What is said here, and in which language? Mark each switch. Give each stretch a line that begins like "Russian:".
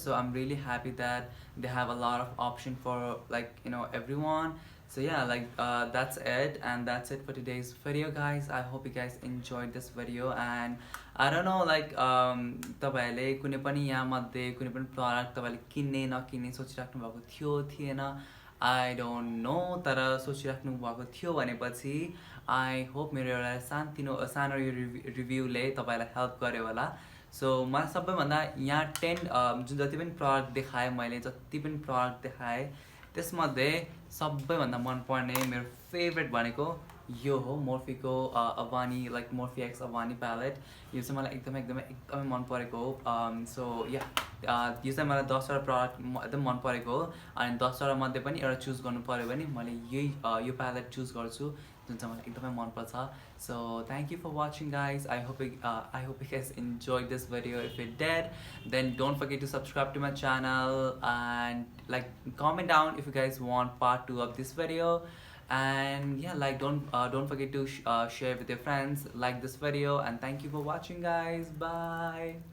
English: So I'm really happy that they have a lot of option for like everyone. So yeah, like that's it, and that's it for today's video, guys. I hope you guys enjoyed this video. And I don't know, like
Nepali: तपाईँहरूले कुनै पनि यहाँ मध्ये कुनै पनि product तपाईँले किन्ने नकिन्ने सोचिराख्नु भएको थियो थिएन, आई डोन्ट नो, तर सोचिराख्नु भएको थियो भनेपछि आई होप मेरो एउटा सानो यो रिभ्यूले तपाईँलाई हेल्प गर्यो होला. सो मलाई सबैभन्दा यहाँ 10 जुन जति पनि प्रडक्ट देखाएँ मैले, जति पनि प्रडक्ट देखाएँ त्यसमध्ये सबैभन्दा मनपर्ने मेरो फेभरेट भनेको यो हो, मोर्फीको Avani, like Murphy x Avani palette. यो चाहिँ मलाई एकदमै मन परेको हो. सो या यो चाहिँ मलाई 10वटा प्रडक्ट एकदम मन परेको हो. अनि 10वटा मध्ये पनि एउटा चुज गर्नु पऱ्यो भने मैले यो प्यालेट चुज गर्छु, जुन चाहिँ मलाई एकदमै मनपर्छ.
English: So thank you for watching, guys. I hope you guys enjoyed this video. If you did, then don't forget to subscribe to my channel and like comment down if you guys want part 2 of this video. And yeah, like don't forget to share with your friends, like this video. And thank you for watching, guys. Bye.